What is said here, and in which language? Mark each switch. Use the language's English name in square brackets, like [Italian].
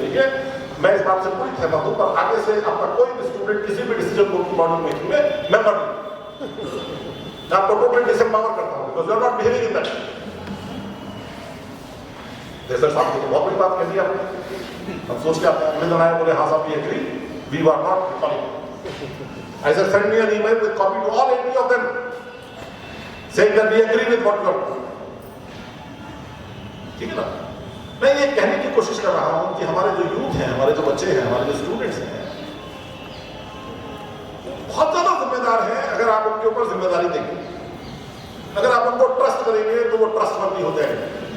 [Hindi] देखिए मैं इस बात से पूरी सहमत हूं, पर आगे से आपका कोई भी स्टूडेंट किसी भी डिसीजन को बॉडी मेकिंग में मेंबर नहीं, मैं आपको टोटली डिसएम्पावर करता हूं [English] Because you are not behaving in that. [Hindi] जैसे साहब को तो बहुत बड़ी बात कह दी आपने, हम सोच के आपने अगले दिन आए, बोले हाँ साहब [English] We agree, we were not recalling. I said send me an email with copy to all 80 of them saying that we agree with what you are doing। [Hindi] ठीक है ना? मैं ये कहने की कोशिश कर रहा हूं कि हमारे जो यूथ हैं, हमारे जो बच्चे हैं, हमारे जो स्टूडेंट्स हैं, बहुत ज्यादा जिम्मेदार हैं। अगर आप उनके ऊपर जिम्मेदारी देंगे, अगर आप उनको ट्रस्ट करेंगे तो वो ट्रस्टवर्दी हो जाएंगे।